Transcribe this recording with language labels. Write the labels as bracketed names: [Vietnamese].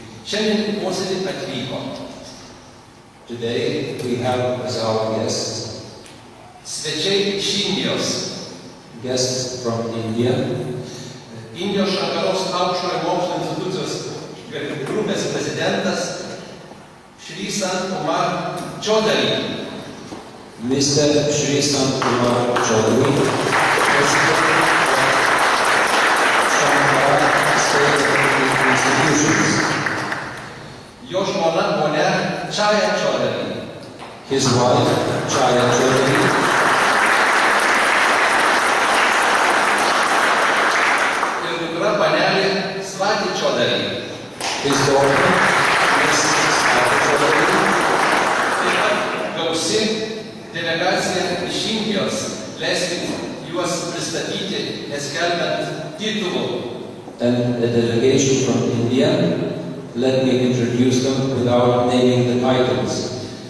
[Lithuanian] Šiandien posėdį atvyko [English] today we have as our guests [Lithuanian] svečiai iš Indijos, [English] guests from India, [Lithuanian] Indijos Šankaros aukštojo mokslo institucijos grupės prezidentas Shri Sant Kumar Chaudhary, [English] Mr. Shri Sant Kumar Chaudhary, President of Shankara State Institutions, [Lithuanian] jo žmona ponia Chaya Chaudhary, [English] his wife Chaya Chaudhary, [Lithuanian] ir dukra panelė Swati Chaudhary. [English] his daughter Mrs. Swati Chaudhary, [Lithuanian] Taip pat gausi delegacija iš Indijos. Leiskit juos pristatyti, neskelbiant titulų. [English] and a delegation from India. Let me introduce them without naming the titles.